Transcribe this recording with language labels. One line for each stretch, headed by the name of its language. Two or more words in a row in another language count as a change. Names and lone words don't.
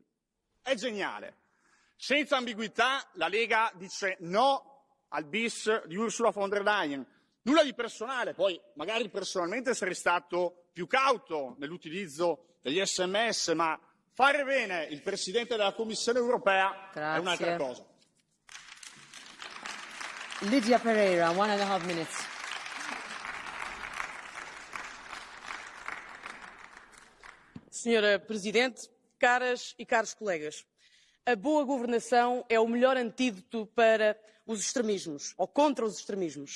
Italian: È geniale. Senza ambiguità la Lega dice no al bis di Ursula von der Leyen. Nulla di personale, poi magari personalmente sarei stato più cauto nell'utilizzo degli SMS, ma fare bene il Presidente della Commissione europea è un'altra cosa.
English: Lydia Pereira, 1.5 minutes.
Portuguese: Senhora Presidente, caras e caros colegas, a boa governação é o melhor antídoto para os extremismos, ou contra os extremismos.